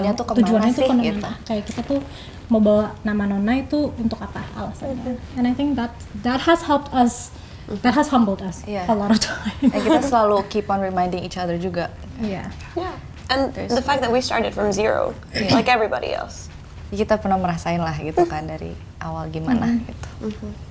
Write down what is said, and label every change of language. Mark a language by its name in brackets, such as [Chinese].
[Indonesian] Tujuannya tuh kemana sih, kemana. gitu. Kayak kita tuh mau bawa nama Nona itu untuk apa alasannya. [English] And I think that has helped us, that has humbled us Yeah. a lot of time. [Indonesian] Dan kita selalu [English] keep on reminding each other [Indonesian] juga. [English] Yeah. Yeah. And the fact that we started from zero, like everybody else. [Indonesian] Kita pernah merasain lah gitu kan dari awal gimana gitu.